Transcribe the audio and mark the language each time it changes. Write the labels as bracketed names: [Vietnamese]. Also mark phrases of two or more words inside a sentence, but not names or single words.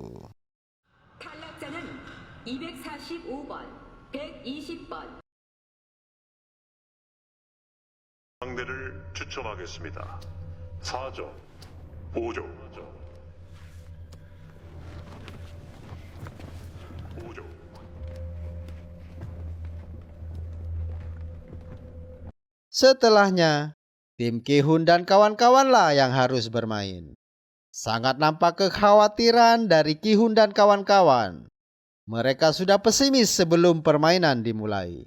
[Korean] 탈락자는 245번, 120번. 상대를 추첨하겠습니다. 4조 5조 5조 [Indonesian] Setelahnya, tim Ki-hun dan kawan-kawanlah yang harus bermain. Sangat nampak kekhawatiran dari Ki-hun dan kawan-kawan. Mereka sudah pesimis sebelum permainan dimulai.